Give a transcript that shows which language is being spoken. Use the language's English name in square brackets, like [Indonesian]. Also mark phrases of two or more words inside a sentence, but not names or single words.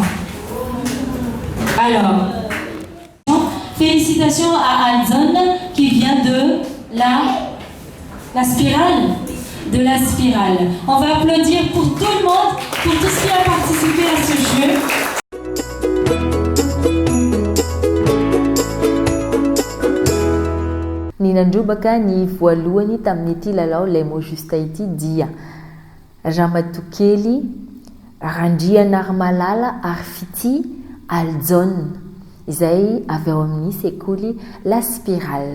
[French] Alors, félicitations à Aldzon qui vient de la spirale. De la spirale. On va applaudir pour tout le monde, pour tous qui ont participé à ce jeu. [Malagasy] Ny nandrobaka ny voalohany tamin'ity lalao lay [French] mot juste [Malagasy] ity dia Ramatokely, Randriana Malala ary Fity Aldzon izay avy ao amin'ny sekoly La Spirale.